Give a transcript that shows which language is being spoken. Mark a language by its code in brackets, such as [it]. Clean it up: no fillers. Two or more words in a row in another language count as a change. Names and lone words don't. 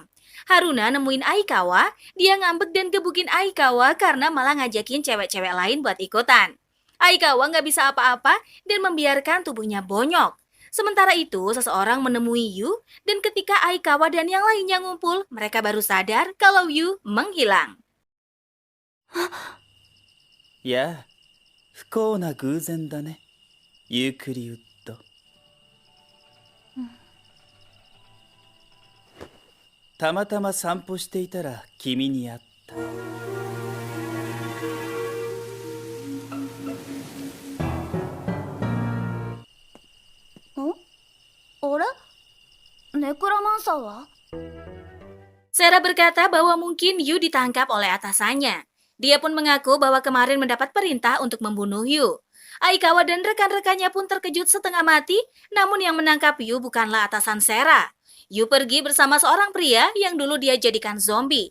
[id] Haruna nemuin Aikawa, dia ngambek dan gebukin Aikawa karena malah ngajakin cewek-cewek lain buat ikutan. Aikawa nggak bisa apa-apa dan membiarkan tubuhnya bonyok. Sementara itu, seseorang menemui Yu, dan ketika Aikawa dan yang lainnya ngumpul, mereka baru sadar kalau Yu menghilang. Ya, [ja] 不幸な偶然だね、ユークリウッド。たまたま散歩していたら君に会った。あれネクラマンサーは [id] Sera berkata bahwa mungkin Yu ditangkap oleh atasannya. Dia pun mengaku bahwa kemarin mendapat perintah untuk membunuh Yu. Aikawa dan rekan-rekannya pun terkejut setengah mati, namun yang menangkap Yu bukanlah atasan Sera. Yu pergi bersama seorang pria yang dulu dia jadikan zombie.